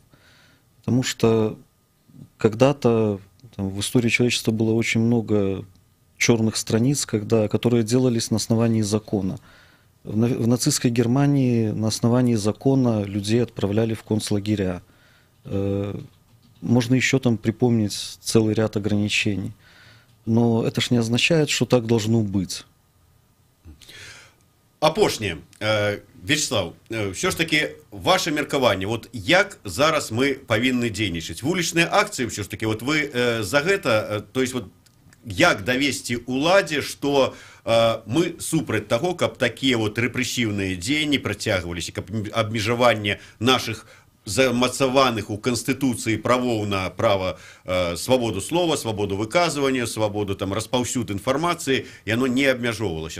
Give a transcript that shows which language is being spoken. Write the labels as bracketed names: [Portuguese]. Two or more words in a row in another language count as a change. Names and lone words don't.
[Russian] Потому что когда-то в истории человечества было очень много черных страниц, которые делались на основании закона. В нацистской Германии на основании закона людей отправляли в концлагеря. Можно еще там припомнить целый ряд ограничений. Но это ж не означает, что так должно быть. [Belarusian] Апошняе, Вячеслав, все ж таки ваше меркаванне, вот як зараз мы павінны дзейнічаць? Вулічныя акцыі, все ж таки, вот вы за гэта, то есть вот як давесці уладзе, што мы супраць таго, каб такія вот рэпрэсіўныя дзеянні працягваліся, каб абмежаванне нашых замацаваных у Канстытуцыі правоў на права свабоду слова, свабоду выказвання, свабоду там распаўсюд інфармацыі, яно не абмяжоўвалася.